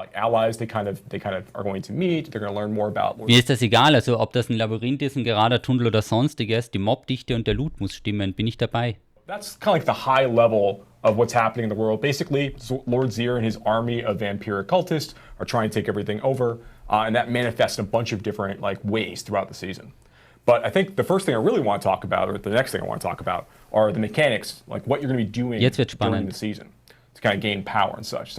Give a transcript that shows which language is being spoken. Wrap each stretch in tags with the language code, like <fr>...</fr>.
<en>Allies, they kind of are going to meet. They're going to learn more about.</en> <de>Mir ist das egal, also ob das ein Labyrinth ist, ein gerader Tunnel oder sonstiges. Die Mobdichte und der Loot muss stimmen. Bin ich dabei.</de> <en>That's kind of like the high level of what's happening in the world. Basically, Lord Zir and his army of vampiric cultists are trying to take everything over, and that manifests in a bunch of different ways throughout the season. But I think the first thing I really want to talk about, or the next thing I want to talk about, are the mechanics, like what you're going to be doing during the season to kind of gain power and such.</en>